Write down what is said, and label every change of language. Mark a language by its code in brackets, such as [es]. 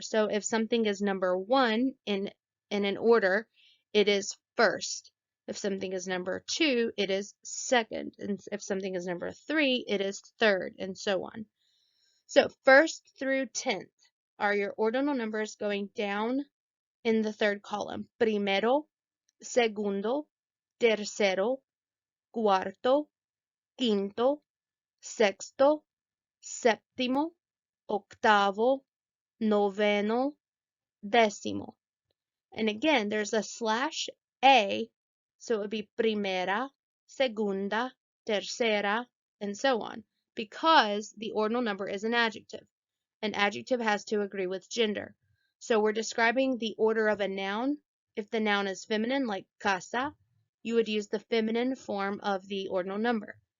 [en] So if something is number 1 in an order, it is first. If something is number 2, it is second. And if something is number 3, it is third, and so on. So 1st through 10th are your ordinal numbers going down in the 3rd column. [es] Primero, segundo, tercero, cuarto, quinto, sexto, séptimo, octavo, noveno, décimo. [en] And again, there's a /a, so it would be primera, segunda, tercera, and so on, because the ordinal number is an adjective. An adjective has to agree with gender. So we're describing the order of a noun. If the noun is feminine, like casa, you would use the feminine form of the ordinal number.